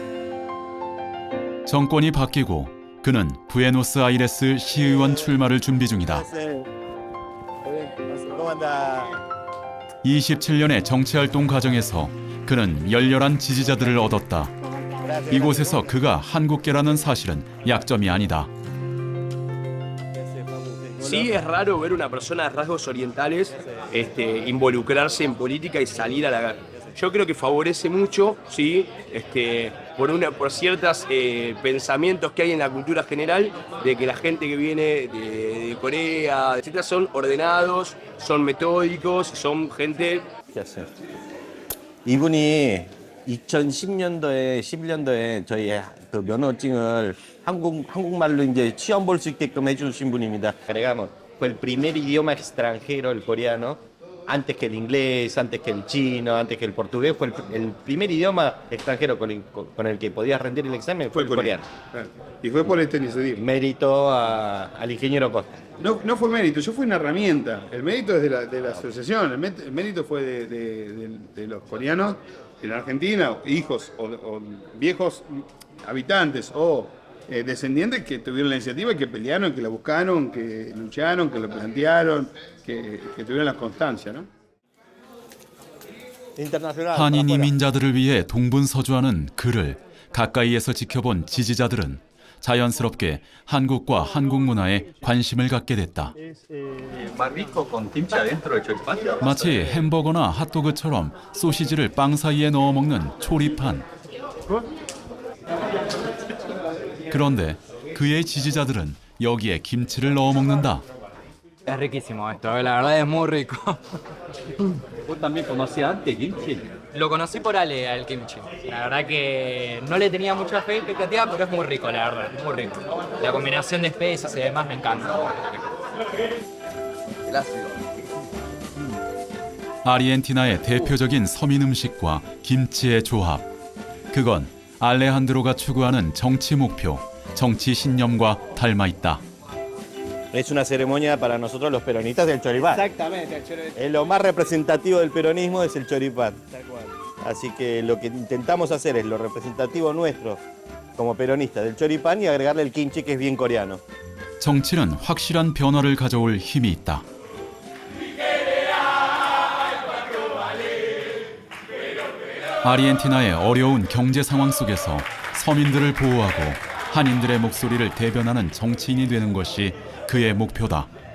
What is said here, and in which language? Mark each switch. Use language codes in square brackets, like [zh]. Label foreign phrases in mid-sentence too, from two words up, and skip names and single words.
[ko] 정권이 바뀌고 그는 부에노스아이레스 시의원 출마를 준비 중이다. 27년의 정치활동 과정에서 그는 열렬한 지지자들을 얻었다. 이곳에서 그가 한국계라는 사실은 약점이 아니다. [es] Sí, es raro ver una persona de rasgos orientales involucrarse en política y salir a la... Yo creo que favorece mucho, sí, por ciertos pensamientos que hay en la cultura general, de que la gente que viene de Corea, etc., son ordenados, son metódicos, son gente... [ko] 이분이 2011년도에 저희 그 면허증을 한국말로 이제 시험 볼 수 있게끔 해주신 분입니다. [es] Agregamos, fue el primer idioma extranjero, el coreano, antes que el inglés, antes que el chino, antes que el portugués. Fue el primer idioma extranjero con el que podías rendir el examen fue el coreano. Y fue por este iniciativa. Mérito al ingeniero Costa. No fue mérito, yo fui una herramienta. El mérito es de la asociación, el mérito fue de los coreanos en Argentina, hijos o viejos habitantes o descendientes que tuvieron la iniciativa, que pelearon, que la buscaron, que lucharon, que lo plantearon, que tuvieron la constancia, ¿no? [ko] 한인 이민자들을 위해 동분서주하는 그를 가까이에서 지켜본 지지자들은 자연스럽게 한국과 한국 문화에 관심을 갖게 됐다. 마치 햄버거나 핫도그처럼 소시지를 빵 사이에 넣어 먹는 초리판. 그런데 그의 지지자들은 여기에 김치를 넣어 먹는다. [es] Es riquísimo esto, la verdad es muy rico. ¿Vos también conocías antes kimchi? Lo conocí por Ale al kimchi. La verdad que no le tenía mucha fe y expectativa, pero es muy rico, la verdad, muy rico. La combinación de especias y demás me encanta. [ko] 아르헨티나의 대표적인 서민 음식과 김치의 조합. 그건 알레한드로가 추구하는 정치 목표, 정치 신념과 닮아 있다. [es] Es una ceremonia para nosotros los peronistas del choripán. Exactamente, el choripán. Es lo más representativo del peronismo es el choripán. Así que lo que intentamos hacer es lo representativo nuestro como peronistas del choripán y agregarle el kimchi que es bien coreano. [ko] 정치는 확실한 변화를 가져올 힘이 있다. 아르헨티나의 어려운 경제 상황 속에서 서민들을 보호하고 한인들의 목소리를 대변하는 정치인이 되는 것이 그의 목표다.